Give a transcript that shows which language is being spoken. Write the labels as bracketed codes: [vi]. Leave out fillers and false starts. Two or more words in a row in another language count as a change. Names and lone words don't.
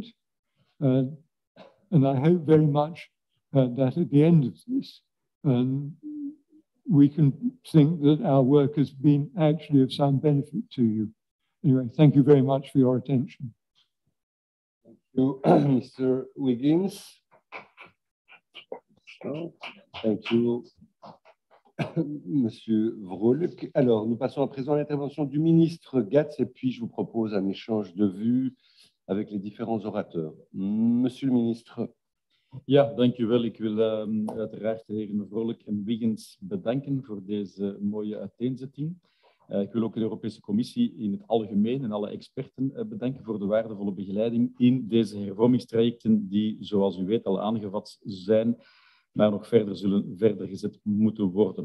[en] And I hope very much that at the end of this, we can think that our work has been actually of some benefit to you. Anyway, thank you very much for your attention. Thank you, Mr. Wiggins. Thank you, [fr] Monsieur Vrolijk. Alors, nous passons à présent à l'intervention du ministre Gatz et puis je vous propose un échange de vues avec les différents orateurs. Monsieur le ministre. [nl] Ja, dank u wel. Ik wil uiteraard de heren Vrolijk en Wiggins bedanken voor deze mooie uiteenzetting. Ik wil ook de Europese Commissie in het algemeen en alle experten bedanken voor de waardevolle begeleiding in deze hervormingstrajecten die, zoals u weet, al aangevat zijn, maar nog verder gezet moeten worden.